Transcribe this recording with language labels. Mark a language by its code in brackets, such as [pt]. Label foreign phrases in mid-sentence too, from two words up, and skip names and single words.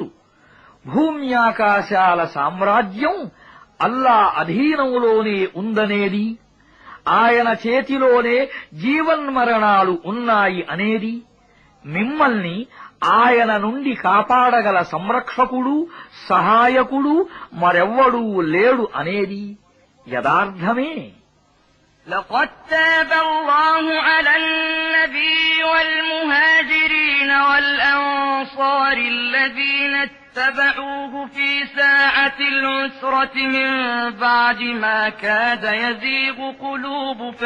[te] భూమ్యాకాశాల సామ్రాజ్యం అల్లా అధీనంలోనే ఉందనేది, ఆయన చేతిలోనే జీవన్మరణాలు ఉన్నాయి అనేది, మిమ్మల్ని ఆయన నుండి కాపాడగల సంరక్షకుడు, సహాయకుడు మరెవ్వడూ లేడు అనేది యదార్థమే. [ar] لقد تاب الله على النبي والمهاجرين والأنصار الذين فاتبعوه في ساعة العسرة من بعد ما كاد يزيغ قلوب